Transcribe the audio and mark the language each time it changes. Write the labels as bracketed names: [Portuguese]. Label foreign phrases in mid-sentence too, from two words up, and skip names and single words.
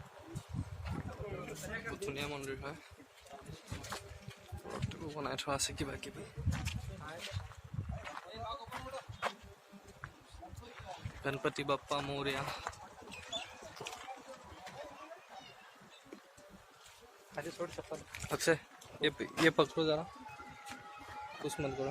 [Assamese] বহুত ধুনীয়া মন্দিৰ হয়, বনাই থোৱা আছে কিবা কিবি। [Marathi] गणपति बप्पा मोरया। [Hindi] अक्षय ये पकड़ो जरा, कुछ मत करो।